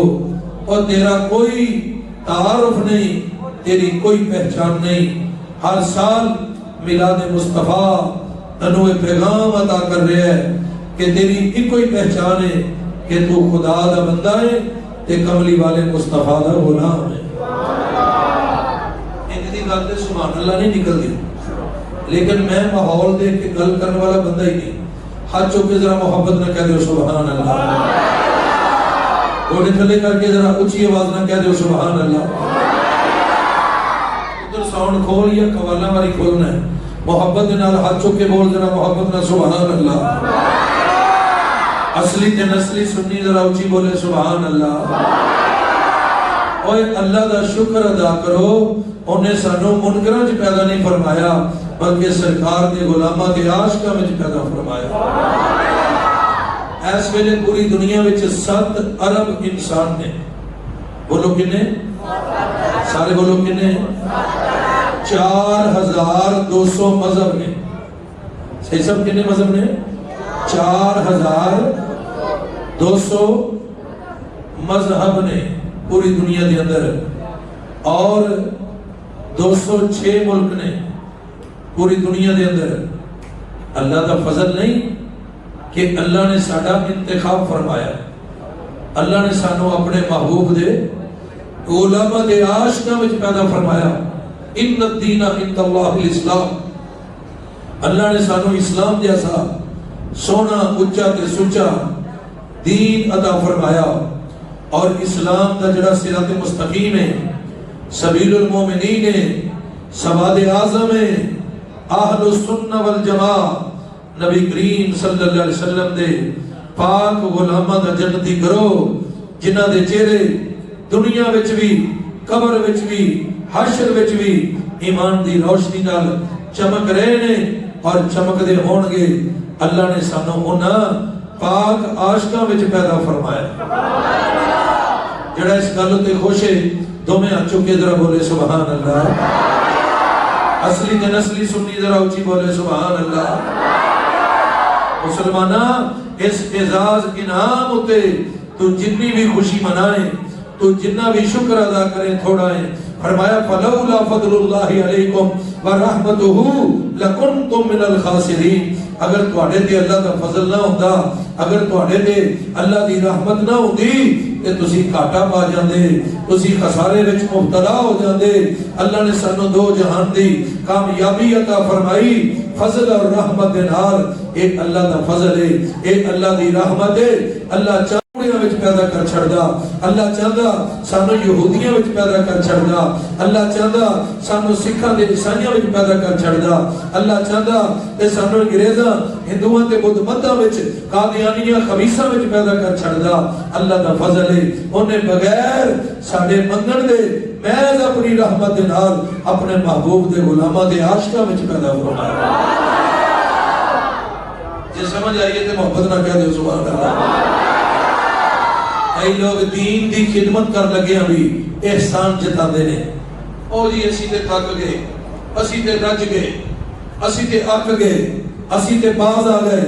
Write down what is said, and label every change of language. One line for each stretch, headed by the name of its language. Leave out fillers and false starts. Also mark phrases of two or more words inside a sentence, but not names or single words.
Urdu: اور تیرا کوئی تعارف نہیں، تیری کوئی پہچان نہیں.
Punjabi: ہر سال میلاد مصطفیٰ تنوع پیغام عطا کر رہے ہیں کہ تیری ایک کوئی پہچان ہے کہ تو خدا دا بندہ ہے تے کملی والے مصطفیٰ دا غلام ہے. ایک دی گل تے سبحان اللہ نہیں نکل دی، لیکن میں ماحول دیکھ کے گل کرنے والا بندہ ہی نہیں. ہاتھ چوک کے ذرا محبت نہ کہہ دو سبحان اللہ، گوڑے تھلے کر کے ذرا اچھی آواز نہ کہہ دو سبحان اللہ. ادھر ساؤنڈ کھول یا قوالا والی کھولنا ہے. محبت نال ہاتھ چوک کے بول ذرا محبت نہ سبحان اللہ. اصلی تے نسلی سنی ذرا اچھی بولے سبحان اللہ. اوے اللہ دا شکر ادا کرو، انہیں سانو منکراں وچ پیدا نہیں فرمایا بلکہ سرکار دے غلاماں دے عاشقاں وچ پیدا فرمایا. اس ویلے پوری دنیا وچ 7 ارب انسان نے. بولو کنے؟ سارے بولو کنے؟ 4200 مذہب نے. صحیح سب کنے مذہب نے؟ 4200 مذہب نے. پوری دنیا دے اندر، اور 206 ملک نے پوری دنیا دے اندر۔ اللہ دا فضل نہیں کہ اللہ نے ساڈا انتخاب فرمایا، اللہ نے سانو اپنے محبوب دے علماء دے عاشقاں وچ پیدا فرمایا۔
Arabic: ان الدین عند اللہ الاسلام،
Punjabi: اللہ نے سانو اسلام جیسا سونا اچا تے سچا دین عطا فرمایا، اور اسلام دا جڑا صراط مستقیم ہے،
Arabic: سبیل المومنین
Punjabi: ہے، سواد اعظم ہے،
Arabic: اہل السنہ والجماع،
Punjabi: نبی کریم
Arabic: صلی اللہ علیہ وسلم
Punjabi: دے پاک غلاماں دا جنتی کرو، جنہ دے چہرے دنیا وچ بھی، قبر وچ بھی، حشر وچ بھی ایمان دی روشنی نال چمک رہے نے اور چمک دے ہون گے۔ اللہ نے سانو انہاں پاک عاشقاں وچ پیدا فرمایا۔ جڑا اس گل تے خوش ہے دوویں ہاتھ چک کے ذرا بولے سبحان اللہ۔ اصلی تے نسلی سنی ذرا اونچی بولے سبحان اللہ۔ مسلمانہ اس اعزاز انعام ہوتے تو جتنی بھی خوشی منائیں، تو جتنا بھی شکر ادا کریں تھوڑا ہے۔ فرمایا
Arabic: فلولا فضل اللہ علیکم ورحمتہ لکنتم من الخاسرین،
Punjabi: اگر تواڈے تے اللہ دا فضل نہ ہوندا، اگر تواڈے تے اللہ دی رحمت نہ ہوندی تے تسی گھاٹا پا جاندے، تسی خسارے وچ مبتلا ہو جاندے۔ اللہ نے سانو دو جہان دی کامیابی عطا فرمائی، فضل اور رحمت دے نال۔ ایک اللہ دا فضل ہے، ایک اللہ دی رحمت ہے۔ اللہ چاہتا وچ پیدا کر چھڑدا، اللہ چاہتا سانو یہودیاں وچ پیدا کر چھڑدا، اللہ چاہتا سانو سکھاں تے عیسائیاں وچ پیدا کر چھڑدا، اللہ چاہتا تے سانو انگریزاں ہندوؤں تے بدھ متاں وچ قادیانیاں خبیثاں وچ پیدا کر چھڑدا۔ اللہ دا فضل ہے، اونے بغیر ساڈے منگن دے محض اپنی رحمت دے نال اپنے محبوب دے غلاماں دے عاشقاں وچ پیدا فرمایا۔ جے سمجھ آئیے تے محبت نہ کہہ دو سبحان اللہ۔ کئی لوگ دین دی خدمت کر لگے ہیں بھی احسان جتا دینے، او جی اسی تے تھک گئے، اسی تے رج گئے، اسی تے اک گئے، اسی تے باز آ گئے۔